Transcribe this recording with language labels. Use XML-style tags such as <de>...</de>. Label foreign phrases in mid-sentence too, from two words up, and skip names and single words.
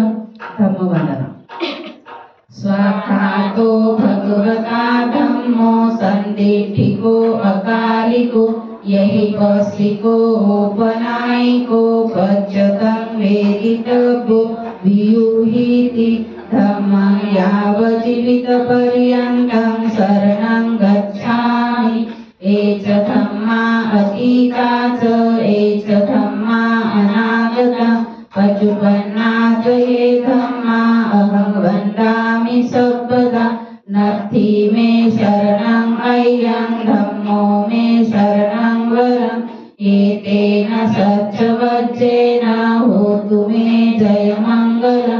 <pi>धम्मवन्दना। स्वार्थातो भगवता धम्मो सन्दिठिको अकालिको यहि पस्सिको औपनायिको पच्यतं वेदितव्यो वियुहीति धम्मं यावज्जीवितपर्यन्तं शरणं गच्छामि। एच धम्मा अतीता च एच धम्मा अनागता पशुपन्ना च ये धम्मा अहं वन्दामि सर्वदा। नत्थि मे शरणं अय्यं धम्मो मे शरणं वरम् एतेन सच्चवच्चेन होतु मे जयमङ्गलम्।</pi>